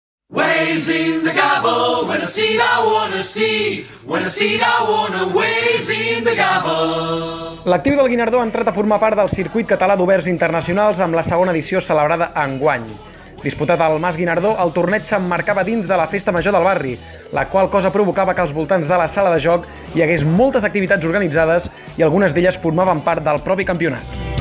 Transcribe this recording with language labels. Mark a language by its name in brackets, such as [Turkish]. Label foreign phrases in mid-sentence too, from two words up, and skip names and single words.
[Catalan] Ways in the gobble, when I see I wanna see, when I see I wanna ways in the gobble. L'actiu del Guinardó ha entrat a formar part del circuit català d'oberts internacionals amb la segona edició celebrada enguany. Disputat al Mas Guinardó, el torneig s'emmarcava dins de la festa major del barri, la qual cosa provocava que als voltants de la sala de joc hi hagués moltes activitats organitzades i algunes d'elles formaven part del propi campionat.